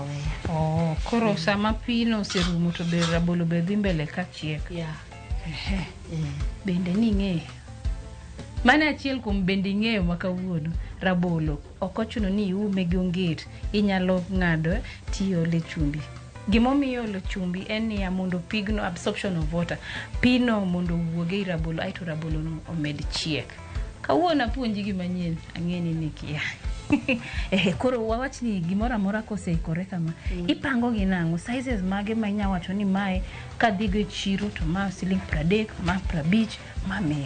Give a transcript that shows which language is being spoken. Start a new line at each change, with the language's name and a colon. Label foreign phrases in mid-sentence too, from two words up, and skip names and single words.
Luo (Kenya and Tanzania): Koro sama pi no serumo to be rabolo be dhi mbele ka chiek. Yeah. Bende ni ng'e. Mana achiel kuom bende ng'eyo makawuono, rabolo ok ochuno ni iume gi onget, inyalo ng'ado tiole chumbi. Gimomiyo olo chumbi en ni mondo pigno
English: absorption of water,
Luo (Kenya and Tanzania): pino mondo wuoge i rabolo, aito rabolo no omed chiek. Kawuono apuonji gima manyien, ang'eni ni kia. Koro wawach ni gimoro amora koseikore kama, ipango gi nang'o, sizes mage ma inya wacho ni mae ka dhigo e chiro to ma siling 30, ma 50, ma 100.